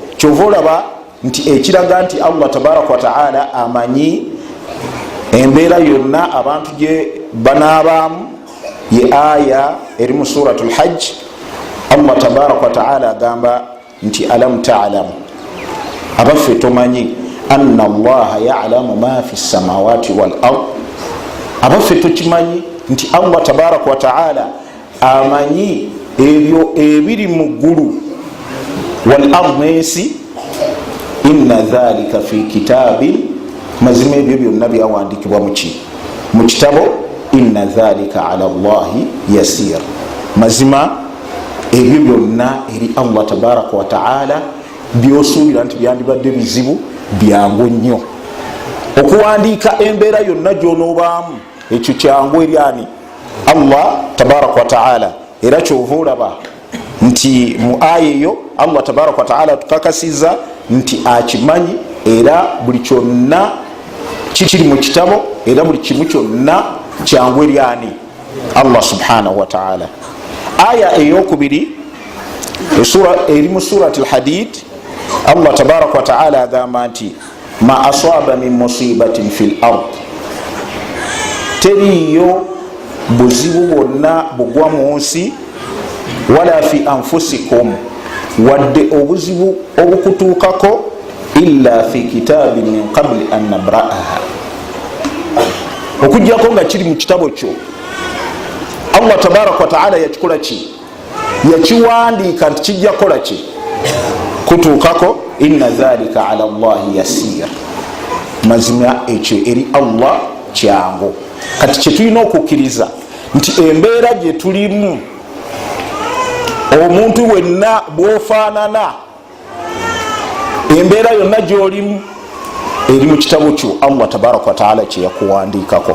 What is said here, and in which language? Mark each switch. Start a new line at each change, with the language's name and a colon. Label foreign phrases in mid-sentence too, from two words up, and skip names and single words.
Ganda: Kyova olaba nti ekiraga nti Allah
Arabic: تبارك وتعالى
Ganda: amanyi embeera yonna abantu gye banaabaamu ye aya eri mu
Arabic: سورة الحج. الله تبارك وتعالى
Ganda: agamba nti
Arabic: ألم تعلم,
Ganda: abaffe tomanyi
Arabic: أن الله يعلم ما في السماوات والأرض,
Ganda: abaffe tokimanyi nti Allah
Arabic: تبارك وتعالى
Ganda: amanyi ebyo ebiri mu ggulu
Arabic: والأرض
Ganda: n'ensi.
Arabic: إن ذلك في كتاب,
Ganda: mazima ebyo byonna byawandikibwa mu kitabo.
Arabic: إن ذلك على الله يسير,
Ganda: mazima ebyo byonna eri Allah
Arabic: تبارك وتعالى
Ganda: byosuubira nti byandibadde bizibu, byangu nnyo. Okuwandiika embeera yonna gyonoobaamu ekyo kyangu eri ani? Allah
Arabic: تبارك وتعالى.
Ganda: Era kyova olaba nti mu aya eyo Allah
Arabic: تبارك وتعالى
Ganda: tukakasiza nti akimanyi, era buli kyonna kiri mu kitabo, era buli kimu kyonna kyangu eri ani?
Arabic: الله سبحانه وتعالى.
Ganda: Aya eyokubiri eri mu
Arabic: surati al-hadid, الله تبارك وتعالى
Ganda: agamba nti
Arabic: ما أصاب من مصيبة في الأرض,
Ganda: teriyo buzibu bwonna bugwa mu nsi,
Arabic: ولا في أنفسكم,
Ganda: wadde obuzibu obukutuukako,
Arabic: إلا في كتاب من قبل أن نبرأها,
Ganda: okujjako nga kiri mu kitabo kyo. Allah
Arabic: تبارك وتعالى
Ganda: yakikola ki? Yakiwandiika nti kijja kola ki? Kutuukako.
Arabic: إن ذلك على الله يسير,
Ganda: mazima ekyo eri Allah kyangu. Kati kyetulina okukkiriza nti embeera gye tulimu, omuntu wenna bwofaanana, embeera yonna gyolimu eri mu kitabo kyo Allah
Arabic: تبارك وتعالى
Ganda: kyeyakuwandiikako.